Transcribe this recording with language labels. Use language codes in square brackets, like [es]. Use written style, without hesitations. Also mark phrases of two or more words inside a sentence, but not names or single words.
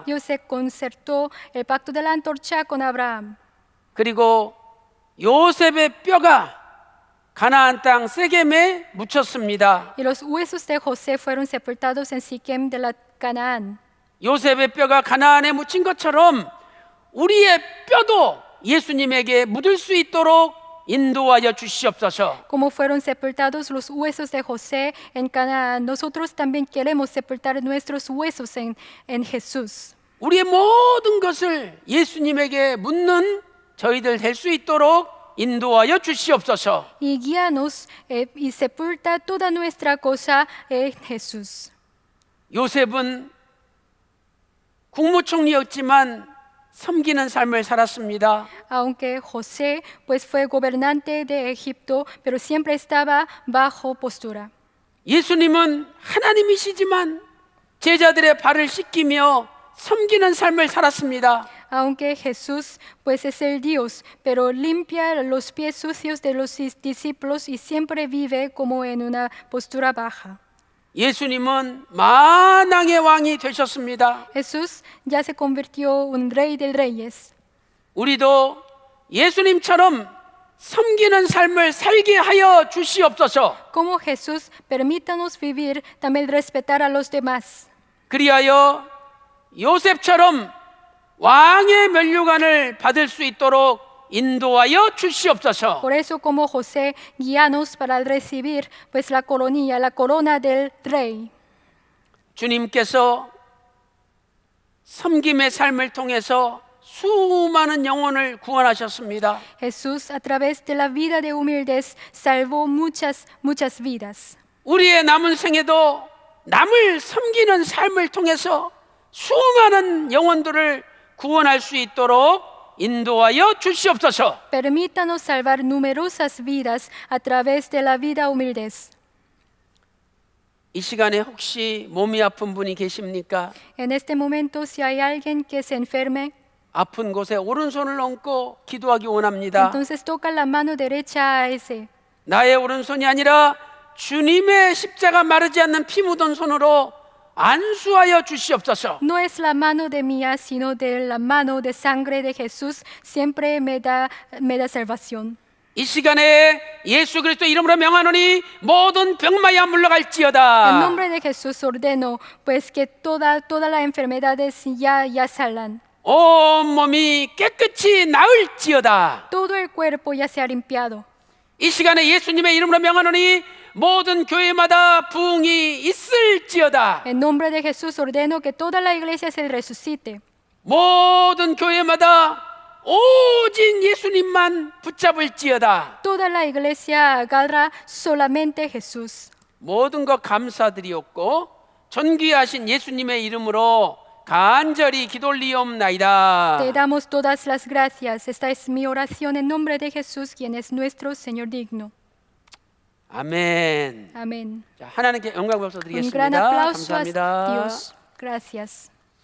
[es] Dios se concertó el pacto de la antorcha con Abraham. [ko] 그리고 요셉의 뼈가 가나안 땅 세겜에 묻혔습니다. [es] Y los huesos de José fueron sepultados en Siquem de la Canaán. [ko] 요셉의 뼈가 가나안에 묻힌 것처럼 우리의 뼈도 예수님에게 묻을 수 있도록 인도하여 주시옵소서. [es] Como fueron sepultados los huesos de José en Canaán, nosotros también queremos sepultar nuestros huesos en Jesús. [ko] 우리의 모든 것을 예수님에게 묻는 저희들 될 수 있도록 인도하여 주시옵소서. [es] Y guíanos y sepulta toda nuestra cosa en Jesús. [ko] 요셉은 국무총리였지만 섬기는 삶을 살았습니다. [es] Aunque José pues fue gobernante de Egipto, pero siempre estaba bajo postura. [ko] 예수님은 하나님이시지만 제자들의 발을 씻기며 섬기는 삶을 살았습니다. [es] aunque Jesús pues es el Dios, pero limpia los pies sucios de los discípulos y siempre vive como en una postura baja. [ko] 예수님은 만왕의 왕이 되셨습니다. [es] Jesús ya se convirtió en un rey de reyes. [ko] 우리도 예수님처럼 섬기는 삶을 살게 하여 주시옵소서. [es] Como Jesús, permítanos vivir también respetar a los demás. [ko] 그리하여 요셉처럼 왕의 면류관을 받을 수 있도록 인도하여 주시옵소서. [es] Por eso, como José, guíanos para recibir pues la coronilla, la corona del rey. [ko] 주님께서 섬김의 삶을 통해서 수많은 영혼을 구원하셨습니다. [es] Jesús, a través de la vida de humildez, salvó muchas vidas. [ko] 우리의 남은 생에도 남을 섬기는 삶을 통해서 수많은 영혼들을 구원할 수 있도록 인도하여 주시옵소서. [es] Permítanos salvar numerosas vidas a través de la vida humildez. [ko] 이 시간에 혹시 몸이 아픈 분이 계십니까? [es] En este momento, si hay alguien que se enferme, [ko] 아픈 곳에 오른손을 얹고 기도하기 원합니다. [es] entonces toca la mano derecha a ese. [ko] 나의 오른손이 아니라 주님의 십자가 마르지 않는 피 묻은 손으로 안수하여 주시옵소서. [es] No es la mano de mía, sino de la mano de sangre de Jesús. Siempre me da salvación. [ko] 이 시간에 예수 그리스도 이름으로 명하노니 모든 병마야 [es] En [ko] 물러갈지어다. [es] nombre de Jesús ordeno, pues que todas las enfermedades ya salgan. [ko] 온 몸이 깨끗이 나을지어다. [es] Todo el cuerpo ya se ha limpiado. [ko] 이 시간에 예수님의 이름으로 명하노니 모든 교회마다 부흥이 있을지어다. [es] En nombre de Jesús ordeno que toda la iglesia se resucite. [ko] 모든 교회마다 오직 예수님만 붙잡을지어다. [es] Toda la iglesia agarra solamente Jesús. [ko] 모든 것 감사드리옵고 존귀하신 예수님의 이름으로 간절히 기도 올리옵나이다. [es] Te damos todas las gracias. Esta es mi oración en nombre de Jesús, quien es nuestro Señor digno. [ko] 아멘. [es] Amén. [ko] 자, 하나님께 영광 [es] Un gran [ko] 벌써드리겠습니다. [es] aplauso a [ko] 감사합니다. [es] Dios. Gracias.